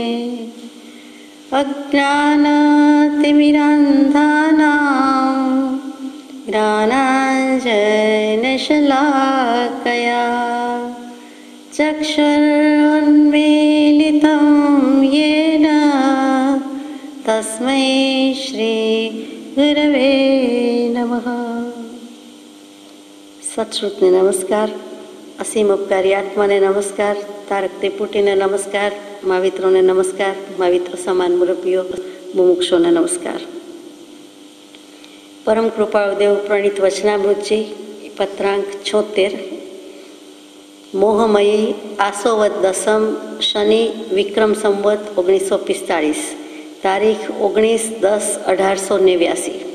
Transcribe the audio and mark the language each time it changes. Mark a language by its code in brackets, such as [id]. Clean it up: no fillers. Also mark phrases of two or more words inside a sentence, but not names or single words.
[sa] अज्ञानतिमिरान्धानां ज्ञानाञ्जनशलाकया चक्षुरुन्मीलितं येन तस्मै श्री गुरवे नमः। [gu] સત્શ્રુતને નમસ્કાર, અસીમ ઉપકારી આત્માને નમસ્કાર, તારક ત્રિપુટીને નમસ્કાર, મહાવિત્રોને નમસ્કાર, મહાવિત્ર સમાન મુરબ્બીઓ મુમુક્ષોને નમસ્કાર। પરમ કૃપાળુ દેવ પ્રણીત વચનામૃતજી પત્રાંક 76 મોહમયી આસોવદ દસમ શનિ વિક્રમ સંવત 1945 તારીખ 19/10/1889।